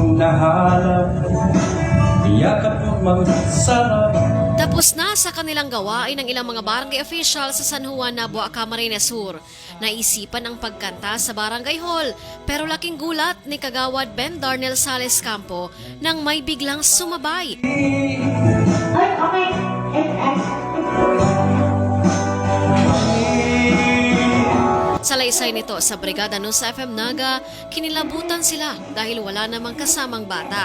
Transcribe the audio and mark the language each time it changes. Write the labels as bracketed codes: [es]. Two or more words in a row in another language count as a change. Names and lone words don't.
[tl] hinahanap, yakap mo magsarap. Tapos na sa kanilang gawain ng ilang mga barangay official sa San Juan, Nabua, Camarines Sur. Naisipan ang pagkanta sa barangay hall, pero laking gulat ni Kagawad Ben Darnel Sales Campo nang may biglang sumabay. Okay. Salaysay nito sa Brigada News FM Naga, kinilabutan sila dahil wala namang kasamang bata.